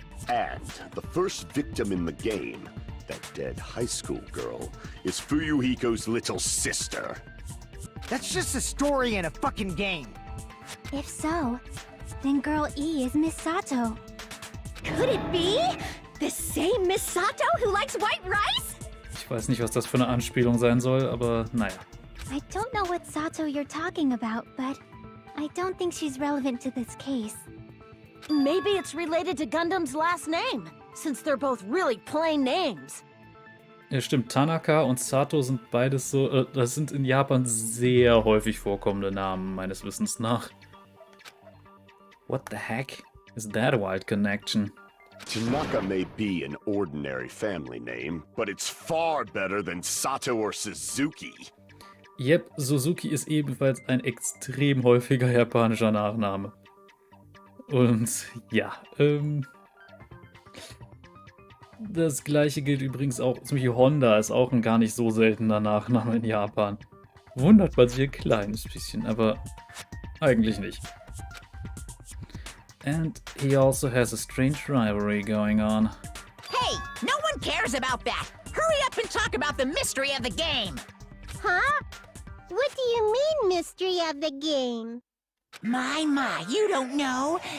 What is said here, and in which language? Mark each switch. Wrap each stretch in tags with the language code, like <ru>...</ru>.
<en>And the first victim in the game, that dead high school girl, is Fuyuhiko's little sister. That's just a story in a fucking game. If so, then Girl E is Miss Sato. Could it be? The same Miss Sato who likes white rice?</en> <de>Ich weiß nicht, was das für eine Anspielung sein soll, aber naja.</de> <en>I don't know what Sato you're talking about, but I don't think she's relevant to this case. Maybe it's related to Gundam's last name, since they're both really plain names.</en> <de>Ja, stimmt. Tanaka und Sato sind beides so, das sind in Japan sehr häufig vorkommende Namen, meines Wissens nach.</de> <en>What the heck? Is that a wild connection? Tanaka may be an ordinary family name, but it's far better than Sato or Suzuki.</en> <de>Yep, Suzuki ist ebenfalls ein extrem häufiger japanischer Nachname. Und ja, das gleiche gilt übrigens auch, zum Beispiel Honda ist auch ein gar nicht so seltener Nachname in Japan. Wundert man sich ein kleines bisschen, aber eigentlich nicht.</de> <en>And he also has a strange rivalry going on. Hey, no one cares about that. Hurry up and talk about the mystery of the game. Huh? What do you mean, mystery of the game? My, you don't know.</en>